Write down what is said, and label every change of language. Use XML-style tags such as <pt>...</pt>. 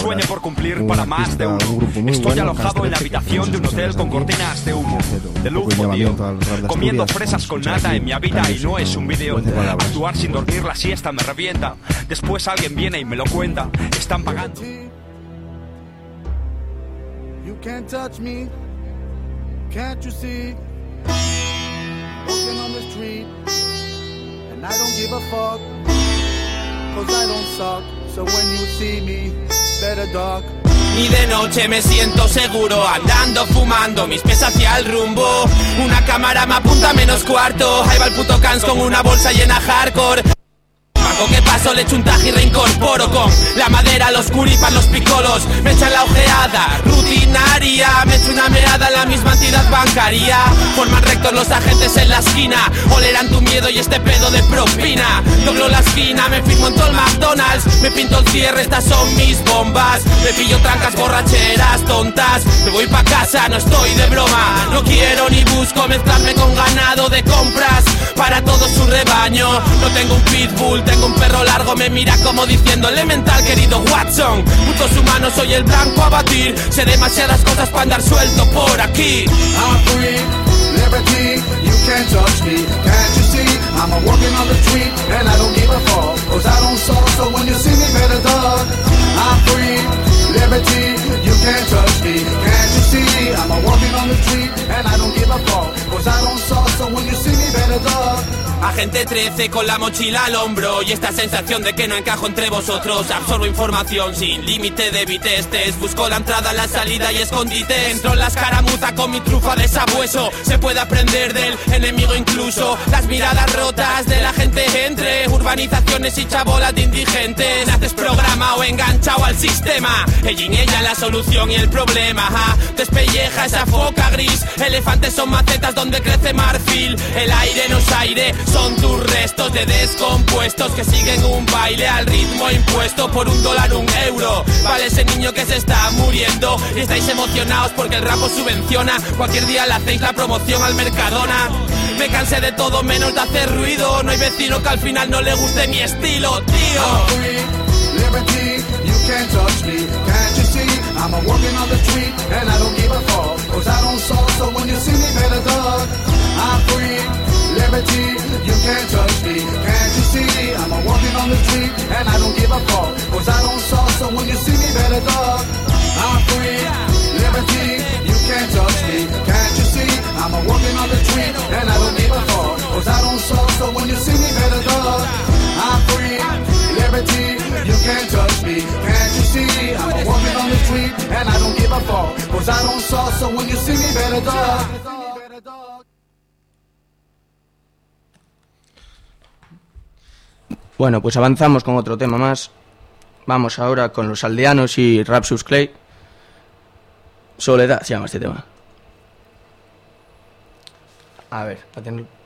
<es>sueño por cumplir para más de uno, un grupo muy estoy bueno, alojado en la habitación de un hotel con cortinas de humo, de lujo, llamamiento al rap de comiendo fresas con nata en mi vida y no es un vídeo, actuar sin dormir la siesta me revienta, después alguien viene y me lo cuenta, están pagando.</es> <en>You can't touch me, can't you see? Walking on the street, and I don't give a fuck, 'cause I don't suck, so when you see me, better duck.</en> <es>Y de noche me siento seguro, andando, fumando, mis pies hacia el rumbo. Una cámara me apunta menos cuarto, ahí va el puto Cans con una bolsa llena hardcore. Mago que paso, le echo un taj y reincorporo con la madera, los curipas, los picolos. Me echan la ojeada, rutinaria. Me echo una meada en la misma entidad bancaria. Forman rectos los agentes en la esquina. Olerán tu miedo y este pedo de propina. Doblo la esquina, me firmo en todo el McDonald's. Me pinto el cierre, estas son mis bombas. Me pillo trancas, borracheras, tontas. Me voy pa' casa, no estoy de broma. No quiero ni busco mezclarme con ganado de compras. Para todo su rebaño, no tengo un pitbull. Tengo un perro largo, me mira como diciendo elemental, querido Watson. Putos humanos, soy el blanco a batir. Sé demasiadas cosas para andar suelto por aquí.</es> <en>I'm free, liberty, you can't touch me. Can't you see, I'm a walking on the street. And I don't give a fuck, 'cause I don't suck. So when you see me, better duck. I'm free, liberty, you can't touch me. Can't you see, I'm a walking on the street. And I don't give a fuck, 'cause I don't suck. So when you see me, better duck.</en> <es>Agente 13 con la mochila al hombro. Y esta sensación de que no encajo entre vosotros. Absorbo información sin límite de bitestes. Busco la entrada, la salida y escondite. Entro en la escaramuza con mi trufa de sabueso. Se puede aprender del enemigo incluso. Las miradas rotas de la gente entre urbanizaciones y chabolas de indigentes. Naces programado, enganchado al sistema. Ella y ella la solución y el problema. Despelleja esa foca gris. Elefantes son macetas donde crece marfil. El aire no es aire. Son tus restos de descompuestos que siguen un baile al ritmo impuesto por un dólar, un euro. Vale ese niño que se está muriendo y estáis emocionados porque el rapo subvenciona. Cualquier día le hacéis la promoción al Mercadona. Me cansé de todo menos de hacer ruido. No hay vecino que al final no le guste mi estilo, tío.</es> <en>I'm free, liberty, you can't touch me. Can't you see, I'm a walking on the street. And I don't give a fuck, 'cause I don't suck. So when you see me, better duck. I'm free, liberty, you can't touch me. Can't you see me? I'm a walking on the street, and I don't give a fuck, 'cause I don't suck. So when you see me, better duck. I'm free, liberty, you can't touch me. Can't you see? I'm a walking on the street, and I don't give a fuck, 'cause I don't suck. So when you see me, better duck. I'm free, liberty, you can't touch me. Can't you see? I'm a walking on the street, and I don't give a fuck, 'cause I don't suck. So when you see me, better duck.</en> <es>Bueno, pues avanzamos con otro tema más. Vamos ahora con Los Aldeanos y Rapsus Clay. Soledad se llama este tema. A ver, para tener...</es>